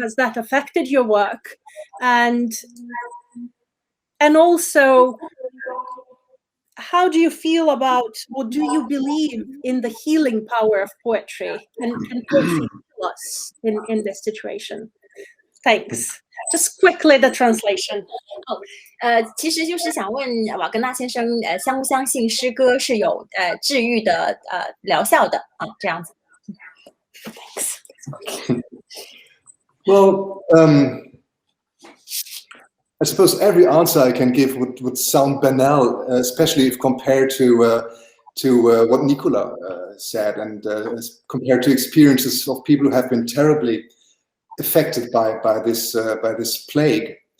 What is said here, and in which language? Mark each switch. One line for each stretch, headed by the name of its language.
English: Has that affected your work? And also, how do you feel about, or do you believe in the healing power of poetry? Can poetry heal us in this situation? Thanks. Just quickly the translation.
Chinese: 其实就是想问瓦格纳先生，相不相信诗歌是有治愈的疗效的啊？这样子。
English: Well, I suppose every answer I can give would sound banal, especially if compared to what Nicola said, and compared to experiences of people who have been terribly affected by this plague.